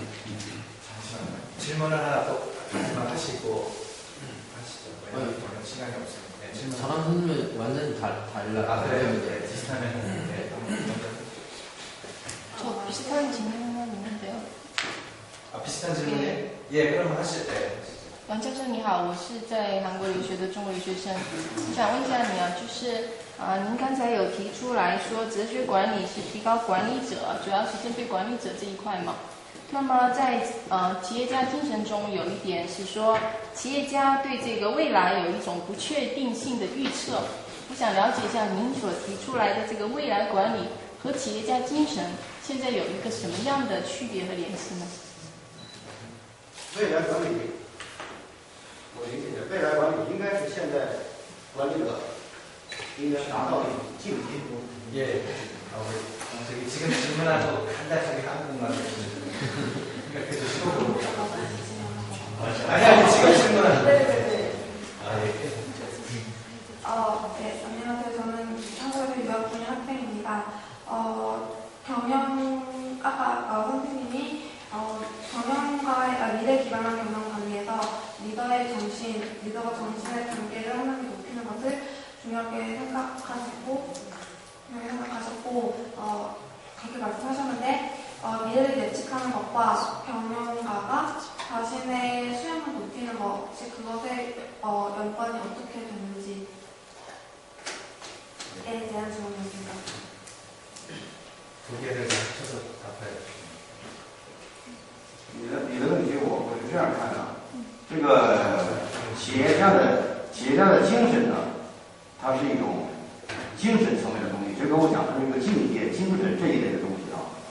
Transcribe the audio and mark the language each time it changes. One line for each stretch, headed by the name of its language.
Korean: 잠시만요. 질문을 하나 또 하시고 하시죠. 왜냐면 시간이 없습니다. 네, 질문. 저랑 선생님은 완전히 달라. 그래요? 네, 비슷하면 네. 저 비슷한 질문 하나 있는데요. 비슷한 질문이에요? 예, 그럼 하실 때.
Chinese: 王教授你好，我是在韩国留学的中国留学生，我想问一下你啊，就是您刚才有提出来说，哲学管理是提高管理者，主要是针对管理者这一块嘛。那么在企业家精神中有一点是说，企业家对这个未来有一种不确定性的预测。我想了解一下您所提出来的这个未来管理和企业家精神现在有一个什么样的区别和联系呢？未来管理，我理解未来管理应该是现在管理者应该达到的境界。
Korean: 예. 저기 지금 질문하고 간단하게 한국말 생각해 주시고. 아니, 지금 질문하는. 네네네. 예. 네, 안녕하세요. 저는 한국에서 유학 중인 학생입니다. 아까 선생님이 경영과의 미래 기반한 경영 관리에서 리더가 정신의 단계를 하나씩 높이는 것을 중요하게 생각하셨고 그렇게 말씀하셨는데 미래를 예측하는 것과 경영가가 자신의 수양을 높이는 것, 혹시 그것의 연관이 어떻게 되는지에 대한 질문입니다. 두 개를 합쳐서 답해요.
Chinese: 你的问题我是这样看的，这个企业家的精神呢，它是一种精神层面的东西，这跟我讲的是一个境界、精神这一类的东西啊。